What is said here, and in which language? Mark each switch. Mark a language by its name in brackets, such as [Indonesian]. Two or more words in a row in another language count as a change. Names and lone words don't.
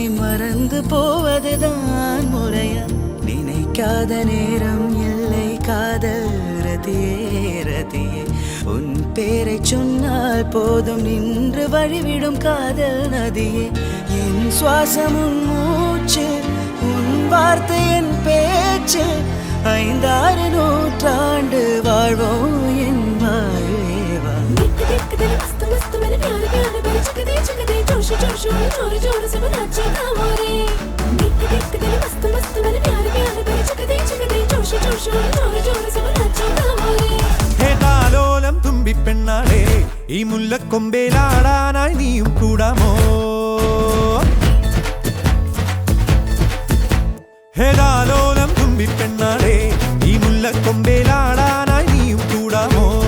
[Tamil] மறந்து போவதுதான் முறையா நினைக்காத நேரம் இல்லை காதல் ரதியே உன் பேரை சொன்னால் போதும் நின்று வழிவிடும் காதல் நதியே என் சுவாசம் உன் மூச்சு உன் வார்த்தை என் பேச்சு 5-6 நூற்றாண்டு வாழ்வோம் என் வாழ்வேவா [Malayalam] തുമ്പി പെണ്ണാളെ ഈ മുല്ലക്കൊമ്പേലാടാനായി നീയും കൂടാമോ ഹേതാലോലം തുമ്പി പെണ്ണാളെ ഈ മുല്ലക്കൊമ്പേലാടാനായി നീയും കൂടാമോ